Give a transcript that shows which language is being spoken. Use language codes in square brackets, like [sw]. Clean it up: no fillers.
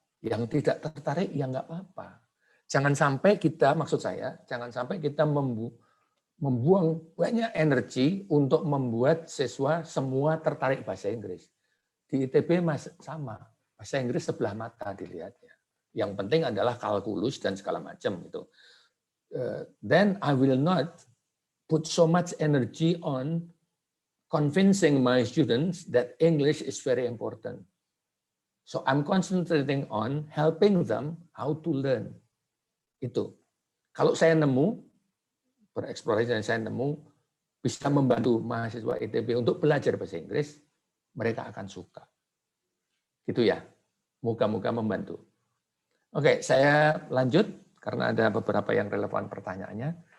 [id] Yang tidak tertarik ya nggak apa-apa. Jangan sampai kita, maksud saya, jangan sampai kita membuang banyak energi untuk membuat siswa semua tertarik bahasa Inggris. Di ITB sama, bahasa Inggris sebelah mata dilihatnya. Yang penting adalah kalkulus dan segala macam itu. [en] Then I will not put so much energy on convincing my students that English is very important. So I'm concentrating on helping them how to learn. [id] Itu. Kalau saya nemu, bereksplorasi dan saya nemu, bisa membantu mahasiswa ITB untuk belajar bahasa Inggris, mereka akan suka. Gitu ya. Moga-moga membantu. Oke, saya lanjut. Karena ada beberapa yang relevan pertanyaannya.